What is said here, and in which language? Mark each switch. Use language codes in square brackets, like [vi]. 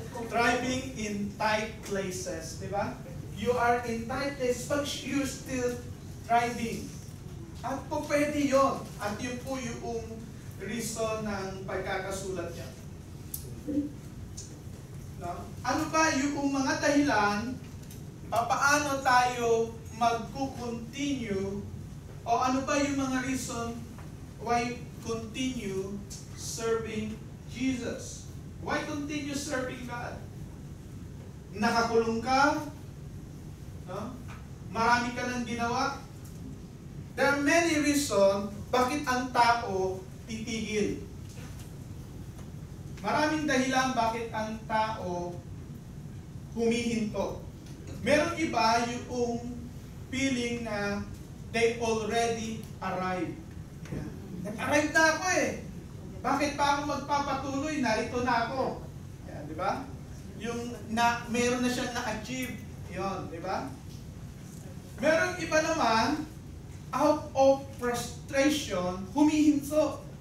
[en] Thriving in tight places, [tl] di ba? [en] You are in tight places, but you're still thriving. [tl] At po pwede yun. At yun po yung reason ng pagkakasulat niya. No? Ano ba yung mga dahilan paano tayo magkukontinue, o ano ba yung mga reason [en] why continue serving Jesus? Why continue serving God? [tl] Nakakulong ka? No? Marami ka nang ginawa? [en] There are many reasons [tl] bakit ang tao titigil. Maraming dahilan bakit ang tao humihinto. Meron iba yung feeling na [en] they already arrived. [tl] Nag-arrive na ako eh. Bakit pa ako magpapatuloy? Narito na ako. Yan, di ba? Yung meron na siyang na-achieve. Yon, di ba? Meron iba naman, [en] out of frustration, [tl] humihinto.